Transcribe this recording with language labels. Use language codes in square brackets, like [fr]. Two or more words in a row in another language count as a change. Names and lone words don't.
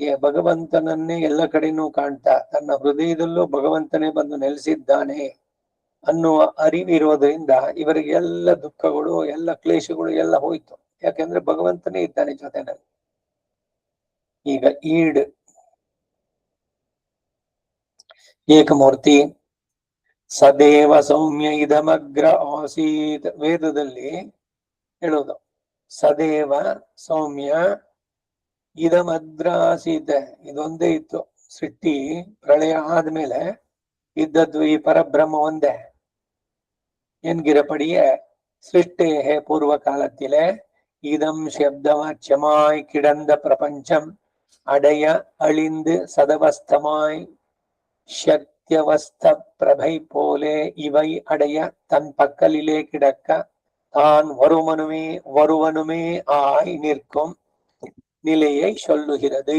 [kn] ಭಗವಂತನನ್ನೇ ಎಲ್ಲ ಕಡೆನೂ ಕಾಣ್ತಾ ತನ್ನ ಹೃದಯದಲ್ಲೂ ಭಗವಂತನೇ ಬಂದು ನೆಲೆಸಿದ್ದಾನೆ ಅನ್ನುವ ಅರಿವಿರೋದ್ರಿಂದ ಇವರಿಗೆಲ್ಲ ದುಃಖಗಳು ಎಲ್ಲ ಕ್ಲೇಶಗಳು ಎಲ್ಲ ಹೋಯ್ತು. ಯಾಕೆಂದ್ರೆ ಭಗವಂತನೇ ಇದ್ದಾನೆ ಜೊತೆನಲ್ಲಿ. ಈಗ ಈಡ್ ಏಕಮೂರ್ತಿ [sa] ಸದೇವ ಸೌಮ್ಯ ಇದಮಗ್ರ ಆಸೀತ್, [kn] ವೇದದಲ್ಲಿ ಹೇಳೋದು [sa] ಸದೇವ ಸೌಮ್ಯ ಇದಮಗ್ರ ಆಸೀತ್, [kn] ಇದೊಂದೇ ಇತ್ತು. ಸೃಷ್ಟಿ ಪ್ರಳಯ ಆದ್ಮೇಲೆ ಇದ್ದದ್ದು ಈ ಪರಬ್ರಹ್ಮ ಒಂದೇ. [ta] என்கிறபடியே சிருஷ்டேகே பூர்வ காலத்திலே இதம் சப்தவாச்சமாய் கிடந்த பிரபஞ்சம் அடைய அழிந்து சதவஸ்தமாய் சக்தியவஸ்த பிரபை போலே இவை அடைய தன் பக்கலிலே கிடக்க தான் வருவனுமே ஆய் நிற்கும் நிலையை சொல்லுகிறது.